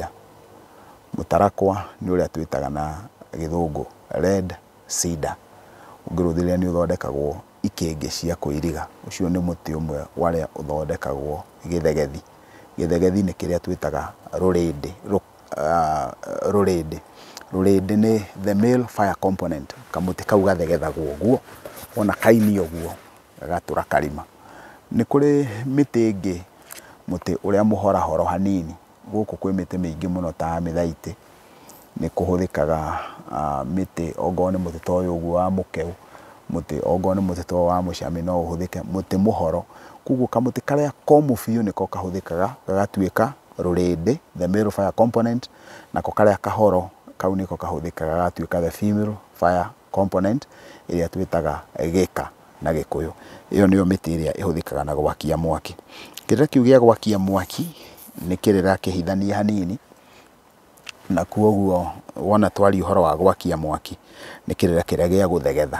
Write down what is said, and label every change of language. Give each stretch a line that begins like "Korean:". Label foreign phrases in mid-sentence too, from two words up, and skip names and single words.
Kikuyu: Mũtarakwa nĩ ũrĩa twĩtaga na Gĩthũngũ
English: red cedar.
Kikuyu: Ũngĩrũthĩrĩria nĩ ũthondekagwo ikĩngĩ cia kũiriga. Ũcio nĩ mũtĩ ũmwe warĩa ũthondekagwo gĩthegethi. Gĩthegethi nĩ kĩrĩa twĩtaga rũrĩndĩ. Rũrĩndĩ nĩ
English: the male fire component.
Kikuyu: Kamũtĩ kau gathegethagwo ũguo, ona kaini ũguo gagatũra karima. Nĩ kũrĩ mĩtĩ ĩngĩ, mũtĩ ũrĩa mũhorahoro hanini. Gũkũ kwĩ mĩtĩ mĩingĩ mũno ta mĩthaitĩ. Nĩ kũhũthĩkaga mĩtĩ, ongorwo nĩ mũtĩ ta ũyũ ũguo wa mũkeũ, mũtĩ ongorwo nĩ mũtĩ ta ũyũ wa mũcamĩ no ũhũthĩke, mũtĩ mũhoro. Koguo kamũtĩ karĩa komũ biũ nĩko kahũthĩkaga gagatuĩka rũrĩndĩ,
English: the male fire component,
Kikuyu: nako karĩa kahoro kau nĩko kahũthĩkaga gagatuĩka
English: the female fire component,
Kikuyu: ĩrĩa twĩtaga gĩka na Gĩkũyũ. Ĩyo nĩyo mĩtĩ ĩrĩa ĩhũthĩkaga na gwakia mwaki. Kĩrĩra kĩu gĩa gwakia mwaki nĩ kĩrĩra kĩhithanie hanini, na kuoguo wona twaria ũhoro wa gwakia mwaki nĩ kĩrĩra kĩrĩa gĩa gũthegetha.